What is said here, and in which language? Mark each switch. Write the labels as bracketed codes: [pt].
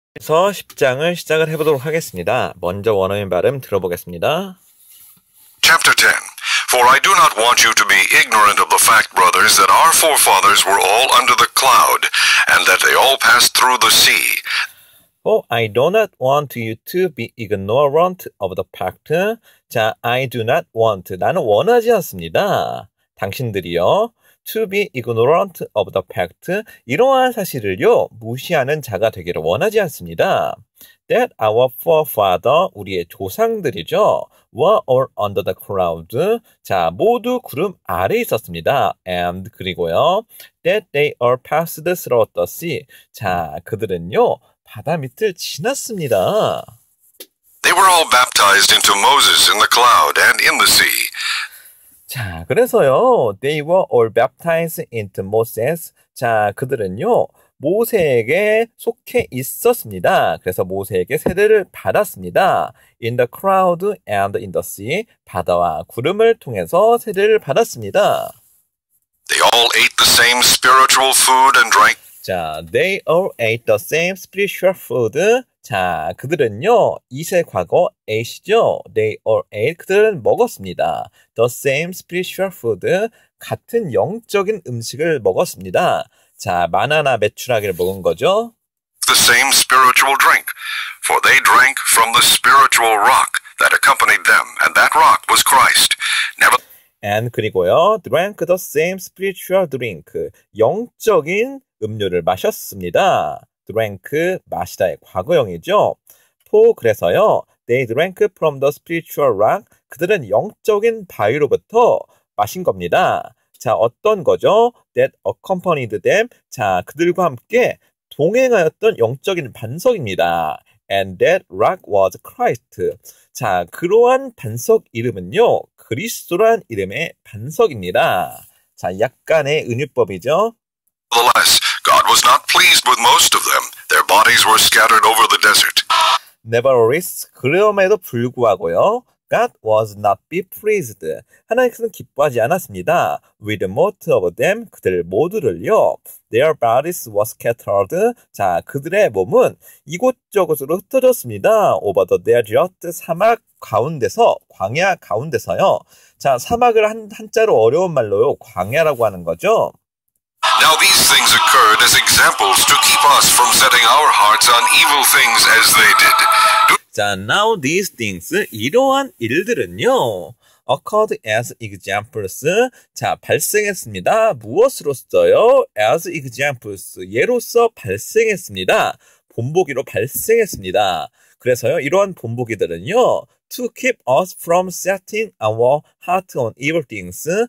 [ko] 그래서 10장을 시작을 해보도록 하겠습니다. 먼저 원어민 발음 들어보겠습니다. [en] Chapter 10. For I do not want you to be ignorant of the fact, brothers, that our forefathers were all under the cloud, and that they all passed through the sea. For I do not want you to be ignorant of the fact. [ko] 자, [en] I do not want. [ko] 나는 원하지 않습니다. 당신들이요. [en] To be ignorant of the fact. [ko] 이러한 사실을요, 무시하는 자가 되기를 원하지 않습니다. [en] That our forefather, [ko] 우리의 조상들이죠. [en] were all under the cloud. [ko] 자, 모두 구름 아래에 있었습니다. And 그리고요. [en] That they all passed through the sea. [ko] 자, 그들은요. 바다 밑을 지났습니다. [en] They were all baptized into Moses in the cloud and in the sea. [ko] 자, 그래서요. [en] They were all baptized into Moses. [ko] 자, 그들은요. 모세에게 속해 있었습니다. 그래서 모세에게 세례를 받았습니다. [en] In the cloud and in the sea. [ko] 바다와 구름을 통해서 세례를 받았습니다. [en] They all ate the same spiritual food and drank. 자, they all ate the same spiritual food. [ko] 자, 그들은요, 이세 과거 ate죠. [en] They all ate. [ko] 그들은 먹었습니다. [en] The same spiritual food. [ko] 같은 영적인 음식을 먹었습니다. 자, 마나나 메추라기를 먹은 거죠. [en] The same spiritual drink, for they drank from the spiritual rock that accompanied them, and that rock was Christ. Never. And 그리고요, drank the same spiritual drink. [ko] 영적인 음료를 마셨습니다. drank, 마시다의 과거형이죠. [en] for, 그래서요, they drank from the spiritual rock. [ko] 그들은 영적인 바위로부터 마신 겁니다. 자, 어떤 거죠? [en] that accompanied them. [ko] 자, 그들과 함께 동행하였던 영적인 반석입니다. [en] And that rock was Christ. [ko] 자, 그러한 반석 이름은요, 그리스도란 이름의 반석입니다. 자, 약간의 은유법이죠. [en] Nevertheless, God was not pleased with most of them. Their bodies were scattered over the desert. Nevertheless, [ko] 그럼에도 불구하고요, [en] God was not be pleased. [ko] 하나님께서는 기뻐하지 않았습니다. [en] With most of them, [ko] 그들 모두를요. [en] Their bodies were scattered. [ko] 자, 그들의 몸은 이곳저곳으로 흩어졌습니다. [en] Over the desert, [ko] 사막 가운데서, 광야 가운데서요. 자, 사막을 한자로 어려운 말로요, 광야라고 하는 거죠. [en] Now these things occurred as examples to keep us from setting our hearts on evil things as they did. 자, now these things, [ko] 이러한 일들은요, [en] occurred as examples. [ko] 자, 발생했습니다. 무엇으로써요? [en] as examples. [ko] 예로서 발생했습니다. 본보기로 발생했습니다. 그래서요, 이러한 본보기들은요, [en] to keep us from setting our heart on evil things.